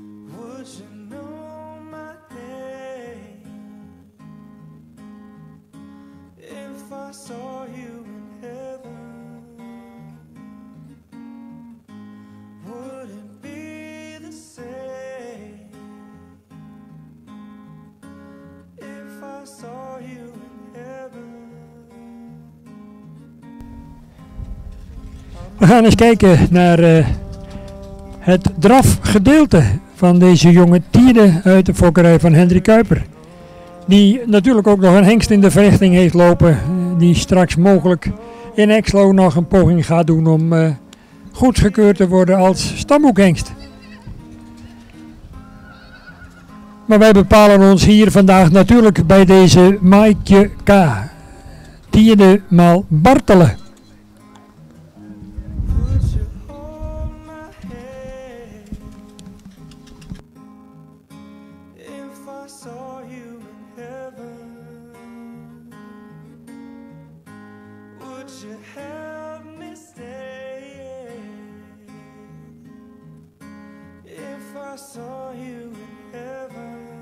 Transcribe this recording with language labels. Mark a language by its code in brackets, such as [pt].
[en] Would you know my name if I saw you in heaven? Would it be the same if I saw you in heaven? [nl] We gaan eens kijken naar het drafgedeelte van deze jonge tierde uit de fokkerij van Hendrik Kuiper. Die natuurlijk ook nog een hengst in de verrichting heeft lopen. Die straks mogelijk in Exlo nog een poging gaat doen om goedgekeurd te worden als stamboekhengst. Maar wij bepalen ons hier vandaag natuurlijk bij deze Maaike K. Tiende maal Bartelen. [en] Would you hold my hand if I saw you in heaven? Would you help me stay if I saw you in heaven?